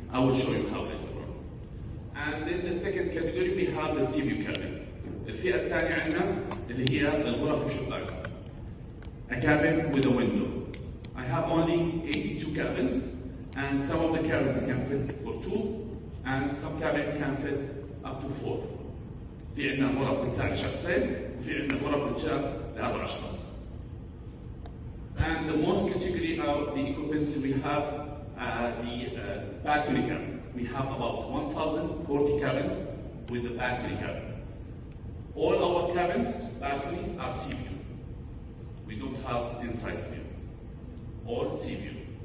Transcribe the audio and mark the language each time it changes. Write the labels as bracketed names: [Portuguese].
[English] I will show you how it works. And in the second category, we have the sea view cabin. [Arabic] الفئة الثانية عندنا اللي هي الغرف بشباك. [English] A cabin with a window. I have only 82 cabins, and some of the cabins can fit for 2, and some cabin can fit up to 4. [Arabic] في عندنا غرف بتساعد شخصين, وفي عندنا غرف بتساعد ل4 أشخاص. [English] And the most category of the occupancy we have the balcony cabin. We have about 1,040 cabins with the balcony cabin. All our cabins, balcony, are sea view. We don't have inside view. All sea view.